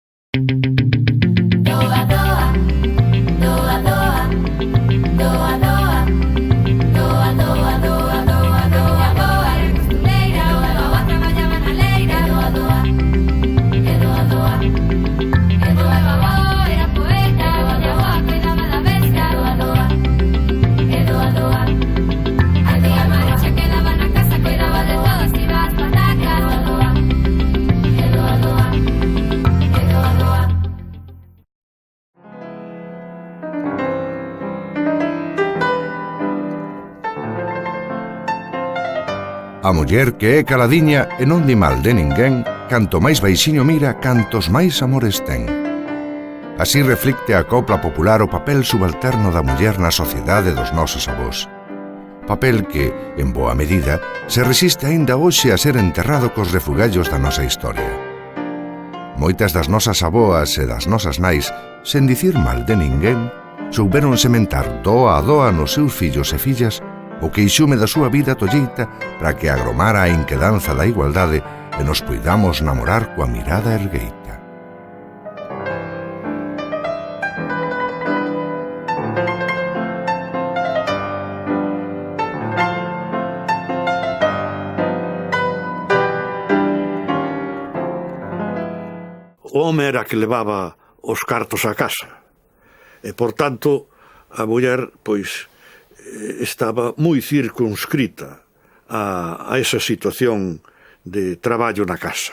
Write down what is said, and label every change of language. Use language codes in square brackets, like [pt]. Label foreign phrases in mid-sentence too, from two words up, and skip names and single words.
[gl] Doa, doa, doa, doa, doa, doa, doa, doa, doa, doa, doa, doa, era costureira, doa, doa, traballaba na leira, doa, doa, e doa, doa, e doa, doa, era poeta, doa, doa, cuidaba da bestia, doa, doa, e doa, doa, a tía Maricha quedaba na casa, cuidaba de todo, se iba ás patacas, doa, doa, e doa, doa, e doa, doa. A muller que é caladiña e non di mal de ninguén, canto máis baixiño mira, cantos máis amores ten. Así reflicte a copla popular o papel subalterno da muller na sociedade dos nosos avós. Papel que, en boa medida, se resiste aínda hoxe a ser enterrado cos refugallos da nosa historia. Moitas das nosas aboas e das nosas nais, sen dicir mal de ninguén, souberon sementar doa a doa nos seus fillos e fillas o queixume da súa vida tolleita para que agromara a inquedanza da igualdade e nos puidamos namorar coa mirada ergueita. O home era que levaba os cartos a casa e, por tanto, a muller, pois, estaba moi circunscrita a esa situación de traballo na casa.